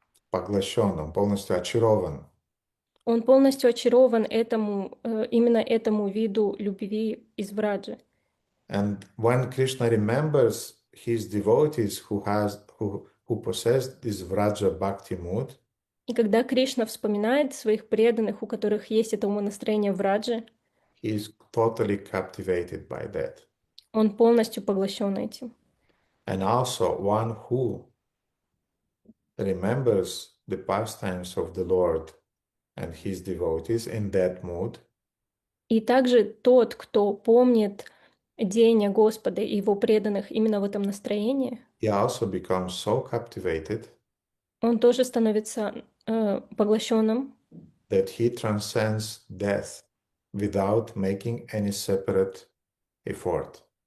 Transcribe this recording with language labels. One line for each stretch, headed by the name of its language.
Russian: Поглощен, он полностью очарован. он полностью очарован именно этому виду любви из Враджи.
English: And when Krishna remembers his devotees who possess this Vraja Bhakti mood,
Russian: И когда Кришна вспоминает своих преданных, у которых есть это умонастроение Враджи,
English: he is totally captivated by that.
Russian: он полностью поглощен этим.
English: And also one who remembers the pastimes of the Lord and his devotees in that mood,
Russian: И также тот, кто помнит деяния Господа и его преданных именно в этом настроении,
English: he also becomes so captivated
Russian: он тоже становится поглощенным,
English: that he transcends death without making any separate effort.